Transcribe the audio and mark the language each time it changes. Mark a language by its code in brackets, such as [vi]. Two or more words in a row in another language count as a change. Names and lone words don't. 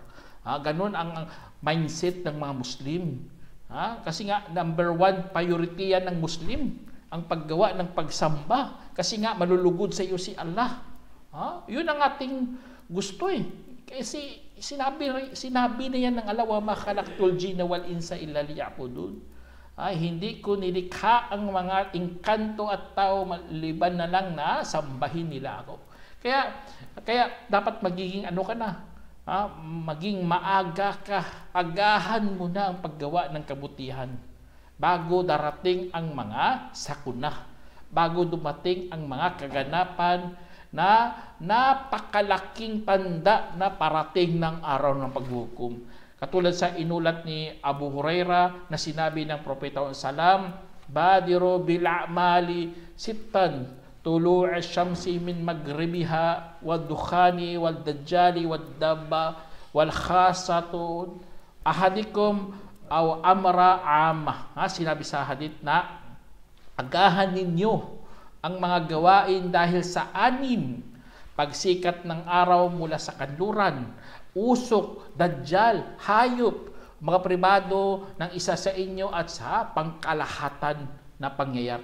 [tl] Ganun ang mindset ng mga Muslim. Kasi nga, [en] number 1 priority [tl] yan ng Muslim. Ang paggawa ng pagsamba. Kasi nga, malulugod sa iyo si Allah. Yun ang ating gusto Kasi sinabi na yan ng Allah, [ar] وما خلقت الجن والإنس إلا ليعبدون. [tl] Hindi ko nilikha ang mga engkanto at tao maliban na lang na sambahin nila ako. Kaya dapat magiging ano ka na, maging maaga ka, agahan mo na ang paggawa ng kabutihan bago darating ang mga sakuna, bago dumating ang mga kaganapan na napakalaking tanda na parating ng araw ng paghukom. Katulad sa inulat ni Abu Huraira na sinabi ng Propeta Salam, [ar] بادروا بالأعمال ستا طلوع الشمس من مغربها والدخان والدجال والدابة والخاصة أحدكم أو أمر عامة. [tl] Sinabi sa hadith na agahan ninyo ang mga gawain dahil sa anim, pagsikat ng araw mula sa kanluran, usok, dajjal, hayop, mga pribado ng isa sa inyo at sa pangkalahatan na pangyayari.